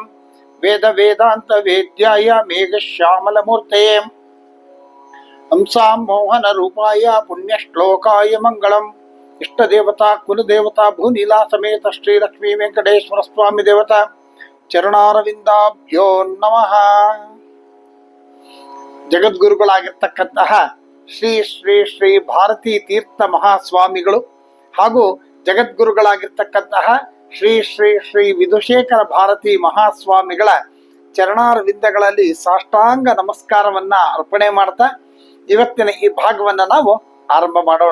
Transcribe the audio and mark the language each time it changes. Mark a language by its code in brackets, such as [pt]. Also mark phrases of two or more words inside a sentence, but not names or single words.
[sa] वेद वेदांत वेद्याय मेघश्यामलमूर्तये हंसां मोहन रूपाय पुण्यश्लोकाय मंगलम्। इष्ट देवता कुल देवता भूनीला समेत श्री लक्ष्मी वेंकटेश्वर स्वामी देवता ಚರಣಾರವಿಂದಾಭ್ಯೋ ನಮಃ. [kn] ಜಗದ್ಗುರುಗಳಾಗಿರ್ತಕ್ಕಂತಹ ಶ್ರೀ ಶ್ರೀ ಶ್ರೀ ಭಾರತೀ ತೀರ್ಥ ಮಹಾಸ್ವಾಮಿಗಳು ಹಾಗೂ ಜಗದ್ಗುರುಗಳಾಗಿರ್ತಕ್ಕಂತಹ ಶ್ರೀ ಶ್ರೀ ಶ್ರೀ ವಿಧುಶೇಖರ ಭಾರತೀ ಮಹಾಸ್ವಾಮಿಗಳ ಚರಣಾರವಿಂದಗಳಲ್ಲಿ ಸಾಷ್ಟಾಂಗ ನಮಸ್ಕಾರವನ್ನ ಅರ್ಪಣೆ ಮಾಡ್ತಾ ಇವತ್ತಿನ ಈ ಭಾಗವನ್ನ ನಾವು ಆರಂಭ ಮಾಡೋಣ.